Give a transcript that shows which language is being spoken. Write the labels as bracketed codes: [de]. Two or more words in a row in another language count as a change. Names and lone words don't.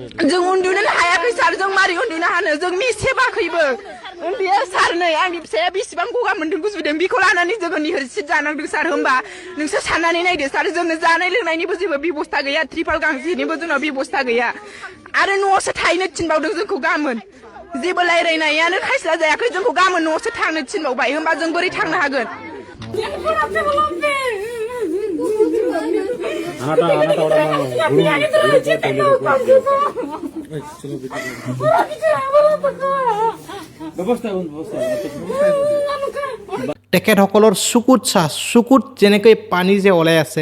[brx] जों उन्दुनोनो हायाखै सार जों मारै उन्दुनो हानो जों मिसेबाखैबो उन्दैया सार नै आंनि फिसाया बेसेबां गगा मोन्दों गुजुदों बेखौ लानानै जोङो निहरसिद जानांदों सार होमबा नोंसोर साननानै नायदो सार जोंनो जानाय लोंनायनिबो जेबो बेबस्था गैया त्रिपाल गांसेनिबो जोंनाव बेबस्था गैया आरो न'आवसो थाहैनो थिनबावदों जोंखौ गामोन जेबो रायज्लायनायानो खायस्ला जायाखै जोंखौ गामोन न'आवसो थांनो थिनबावबाय होमबा जों बोरै थांनो हागोन [as] তেখেতসকলৰ চকুত চা চকুত যেনেকৈ পানী যে ওলাই আছে